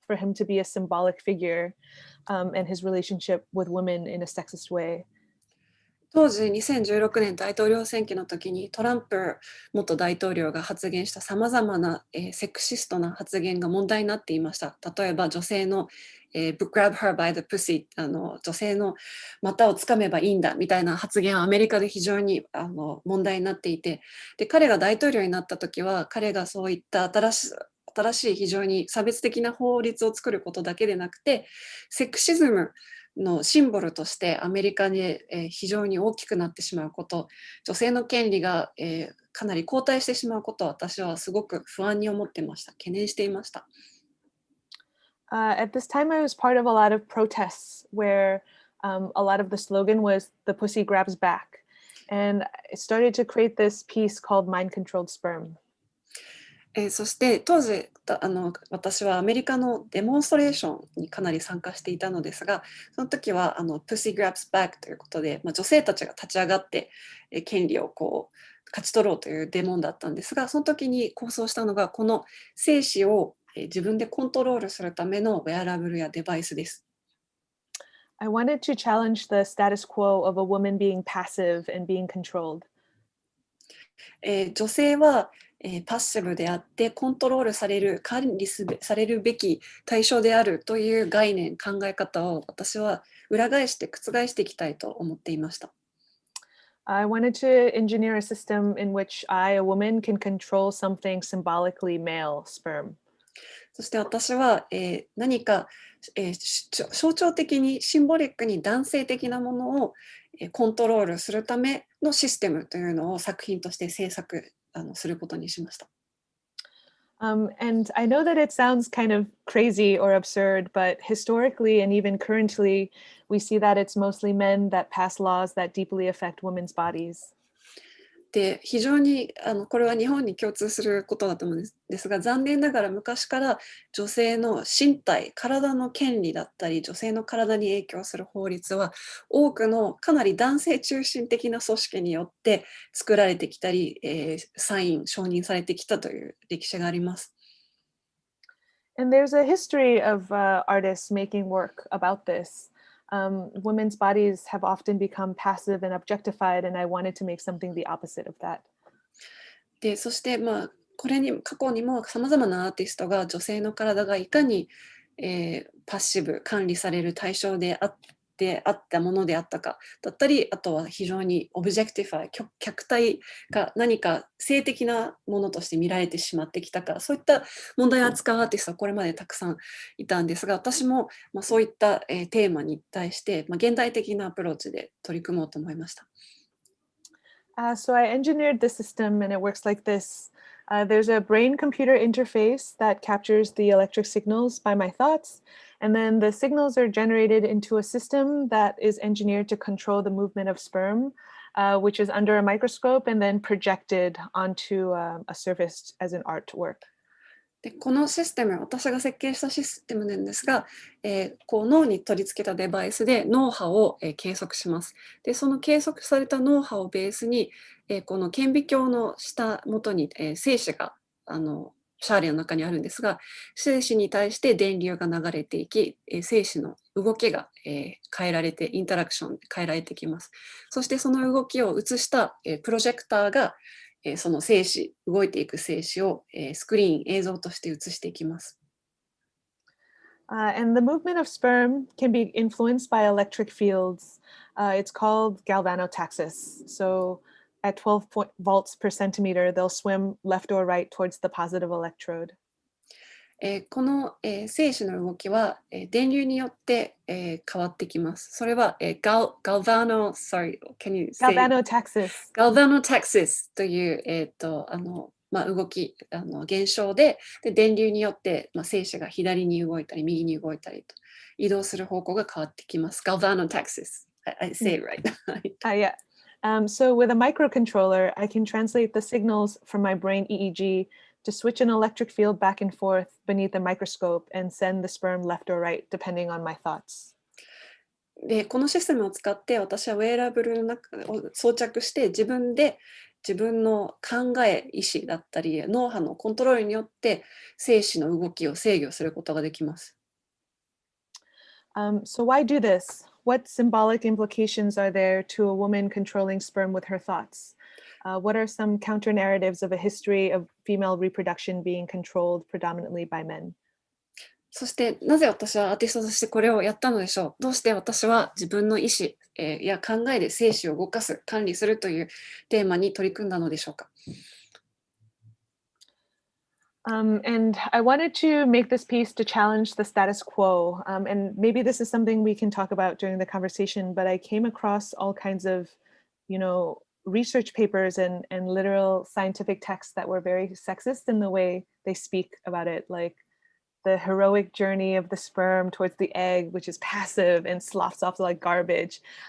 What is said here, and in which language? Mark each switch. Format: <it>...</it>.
<en>for him to be a symbolic figure and his relationship with women in a sexist way.</en> <ja>当時2016年大統領選挙の時にトランプ元大統領が発言したさまざまな、セクシストな発言が問題になっていました。例えば女性の、</ja> <en>grab her by the pussy</en> <ja>女性の股をつかめばいいんだみたいな発言はアメリカで非常に問題になっていて、で彼が大統領になった時は彼がそういった新しい非常に差別的な法律を作ることだけでなくて、セクシズムのシンボルとしてアメリカに非常に大きくなってしまうこと、女性の権利がかなり後退してしまうことを私はすごく不安に思ってました。懸念していました。</ja> <en>At this time, I was part of a lot of protests where a lot of the slogan was "The pussy grabs back," and I started to create this piece called "Mind-Controlled Sperm."</en> <ja>そして当時私はアメリカのデモンストレーションにかなり参加していたのですが、その時はPussy Grabs Back ということで、女性たちが立ち上がって権利をこう勝ち取ろうというデモンだったんですが、その時に構想したのがこの精子を自分でコントロールするためのウェアラブルやデバイスです。</ja> <en>I wanted to challenge the status quo of a woman being passive and being controlled.</en> <ja>女性はパッシブであってコントロールされる、管理されるべき対象であるという概念、考え方を私は裏返して覆していきたいと思っていました。</ja> <en>I wanted to engineer a system in which I, a woman, can control something symbolically male, sperm.</en> <ja>そして私は、何か、象徴的にシンボリックに男性的なものをコントロールするためのシステムというのを作品として制作することにしました。</ja> <en>And I know that it sounds kind of crazy or absurd, but historically and even currently, we see that it's mostly men that pass laws that deeply affect women's bodies.</en> <ja>で非常にこれは日本に共通することだと思うんですが、残念ながら昔から女性の身体、体の権利だったり、女性の体に影響する法律は多くのかなり男性中心的な組織によって作られてきたり、承認されてきたという歴史があります。</ja> <en>And there's a history of artists making work about this. Women's bodies have often become passive and objectified, and I wanted to make something the opposite of that.</en> <ja>でそしてこれに過去にもさまざまなアーティストが女性の体がいかに、パッシブ、管理される対象であったものであったかだったり、あとは非常にオブジェクティファイ、客体が何か性的なものとして見られてしまってきたか、そういった問題を扱うアーティストはこれまでたくさんいたんですが、私もそういった、テーマに対して、現代的なアプローチで取り組もうと思いました。</ja> <en>So I engineered the system and it works like this. There's a brain-computer interface that captures the electric signals by my thoughts, and then the signals are generated into a system that is engineered to control the movement of sperm, which is under a microscope and then projected onto a surface as an artwork.</en> <ja>でこのシステム、私が設計したシステムなんですが、こう脳に取り付けたデバイスで脳波を、計測します。でその計測された脳波をベースに、この顕微鏡の下元に、精子がシャーレの中にあるんですが、精子に対して電流が流れていき、精子の動きが、変えられて、インタラクション変えられてきます。そしてその動きを映した、プロジェクターがその精子、動いていく精子をスクリーン、映像として映していきます。</ja> <en>And the movement of sperm can be influenced by electric fields. It's called galvanotaxis. So at 12 volts per centimeter, they'll swim left or right towards the positive electrode.</en> <ja>この精子の動きは電流によって変わってきます。それはgalvanotaxis という動き、現象で、電流によって精子が左に動いたり右に動いたりと移動する方向が変わってきます。</ja> <en>galvanotaxis. I say it right. Yeah. So with a microcontroller, I can translate the signals from my brain EEG to switch an electric field back and forth beneath a microscope and send the sperm left or right, depending on my thoughts.</en> <ja>でこのシステムを使って私はウェアラブルを装着して自分の考え、意思だったり脳波のコントロールによって精子の動きを制御することができます。</ja> <en>So why do this? What symbolic implications are there to a woman controlling sperm with her thoughts? What are some counter narratives of a history of female reproduction being controlled predominantly by men?</en> <ja>そしてなぜ私はアーティストとしてこれをやったのでしょう。どうして私は自分の意思、や考えで精子を動かす、管理するというテーマに取り組んだのでしょうか。</ja> <en>And I wanted to make this piece to challenge the status quo. And maybe this is something we can talk about during the conversation, but I came across all kinds of, research papers and literal scientific texts that were very sexist in the way they speak about it, like the heroic journey of the sperm towards the egg, which is passive and sloughs off like garbage.</en>